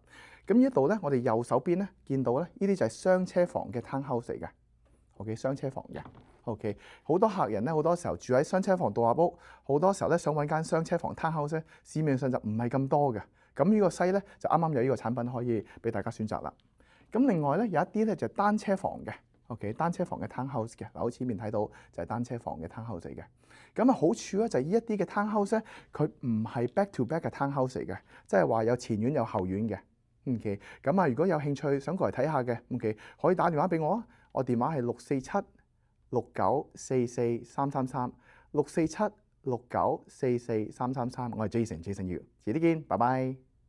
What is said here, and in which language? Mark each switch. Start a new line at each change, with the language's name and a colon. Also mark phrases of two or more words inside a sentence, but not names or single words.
Cantonese: 咁呢度咧，我哋右手邊咧見到咧，呢啲就係雙車房嘅 townhouse 嚟嘅。OK， 雙車房嘅。OK， 好多客人咧好多時候住喺雙車房獨立屋，好多時候咧想揾間雙車房 townhouse 咧，市面上就唔係咁多嘅。咁呢個西咧就啱啱有呢個產品可以俾大家選擇啦。咁另外咧有一啲咧就係單車房嘅。OK， 單車房嘅 townhouse 嘅，嗱，好似面睇到就係單車房嘅 townhouse 嚟嘅。咁好處咧就係呢一啲嘅 townhouse 咧，佢唔係
English: back to back
Cantonese: 嘅 townhouse 嚟嘅，即係話有前院有後院嘅。OK， 咁如果有興趣想過嚟睇下嘅 ，OK， 可以打電話俾我啊，我電話係647-6944-333，647-6944-333，我係 Jason Yu，遲啲見，拜拜。